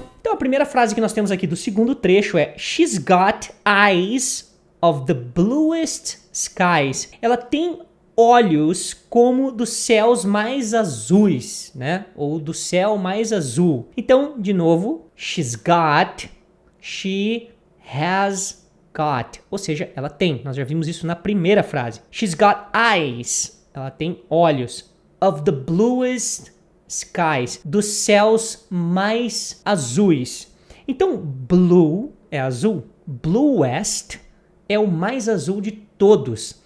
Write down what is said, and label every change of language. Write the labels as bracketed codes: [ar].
[pt] a primeira frase que nós temos aqui do segundo trecho é [en] She's got eyes of the bluest skies. [pt] Ela tem olhos como dos céus mais azuis, né? Ou do céu mais azul. Então, de novo, [en] she's got, she has got. [pt] Ou seja, ela tem. Nós já vimos isso na primeira frase. [en] She's got eyes. [pt] Ela tem olhos. [en] Of the bluest skies. [pt] Dos céus mais azuis. Então, blue é azul. Bluest é o mais azul de todos.